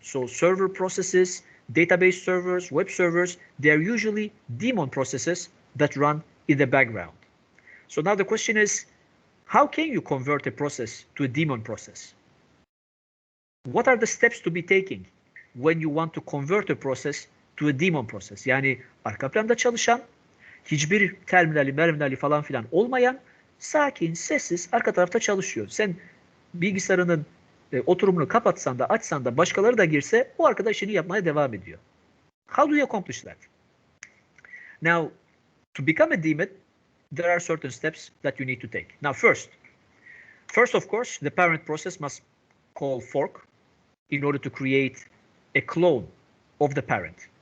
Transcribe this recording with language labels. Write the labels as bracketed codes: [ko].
[en] So server processes, database servers, web servers, they are usually daemon processes that run in the background. So now the question is, how can you convert a process to a daemon process? What are the steps to be taken when you want to convert a process to a daemon process? [tr] Yani arka planda çalışan, hiçbir terminali falan filan olmayan, sakin, sessiz arka tarafta çalışıyor. Sen bilgisayarının oturumunu kapatsan da açsan da başkaları da girse o arkadaş işini yapmaya devam ediyor. [en] How do you accomplish that? Now, to become a daemon, there are certain steps that you need to take. Now, first of course, the parent process must call fork in order to create a clone of the parent.